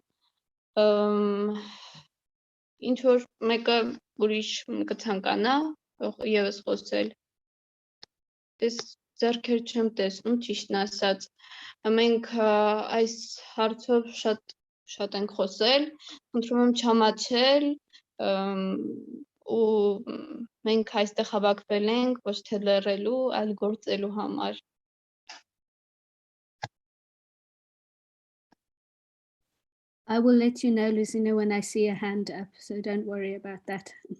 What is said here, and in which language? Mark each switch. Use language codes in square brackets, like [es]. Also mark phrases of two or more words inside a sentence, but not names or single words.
[hy] ինչ որ մեկը ուրիշ կցանկանա եւս խոսել։ Ես ձեռքեր չեմ տեսնում, ճիշտն ասած, մենք այս հարցով շատ ենք խոսել, խնդրում եմ չամաչել, ու մենք այստեղ հավաքվել ենք ոչ թե լռելու, այլ գործելու համար։ [en] I will let you know, Lucina, when I see a hand up, so don't worry about that.